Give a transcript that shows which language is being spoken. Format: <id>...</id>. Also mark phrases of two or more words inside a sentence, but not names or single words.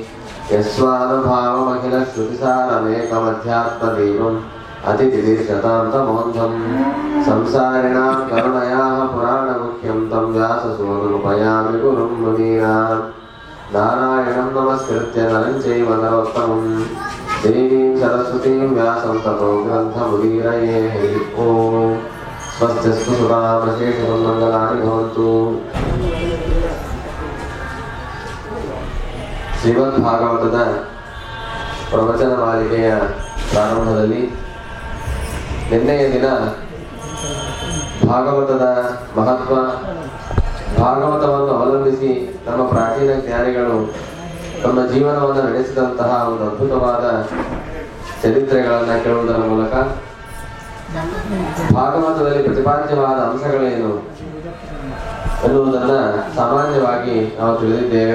<sa>यस्वानुभावमखिलश्रुतिसारमेकमध्यात्मदेवम् अतिथिदीर्षतान्तमोन्धं संसारिणां करुणयाः पुराणमुख्यं तं व्याससूनुमुपयामि गुरुं मुनीनां नारायणं नमस्कृत्य नरं चैव नरोत्तमं देवीं सरस्वतीं व्यासं ततो ग्रन्थमुदीरये ॐ स्वस्तिस्तु सुरामशेषं मङ्गलानि भवन्तु।</sa> <kn>ಶ್ರೀಮದ್ಭಾಗವತದ ಪ್ರವಚನ ಮಾಲಿಕೆಯ ಪ್ರಾರಂಭದಲ್ಲಿ ನಿನ್ನೆಯ ದಿನ ಭಾಗವತದ ಮಹತ್ವ, ಭಾಗವತವನ್ನು ಅವಲಂಬಿಸಿ ನಮ್ಮ ಪ್ರಾಚೀನ ಜ್ಞಾನಿಗಳು ತಮ್ಮ ಜೀವನವನ್ನು ನಡೆಸಿದಂತಹ ಒಂದು ಅದ್ಭುತವಾದ ಚರಿತ್ರೆಗಳನ್ನು ಕೇಳುವುದರ ಮೂಲಕ ಭಾಗವತದಲ್ಲಿ ಪ್ರತಿಪಾದ್ಯವಾದ ಅಂಶಗಳೇನು ಎನ್ನುವುದನ್ನು ಸಾಮಾನ್ಯವಾಗಿ ನಾವು ತಿಳಿದಿದ್ದೇವೆ.</kn>